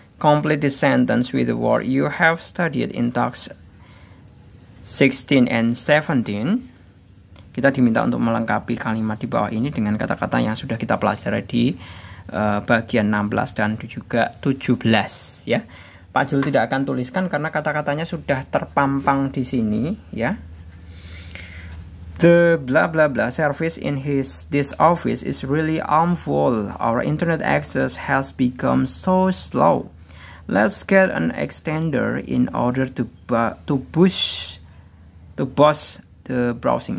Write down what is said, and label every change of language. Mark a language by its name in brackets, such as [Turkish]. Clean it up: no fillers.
[English] Complete the sentence with the word you have studied in task 16 and 17. [Indonesian] Kita diminta untuk melengkapi kalimat di bawah ini dengan kata-kata yang sudah kita pelajari di bagian 16 dan juga 17 ya. Pak Jul tidak akan tuliskan karena kata-katanya sudah terpampang di sini ya. [English] The blah blah blah service in this office is really harmful. Our internet access has become so slow. Let's get an extender in order to boost the browsing.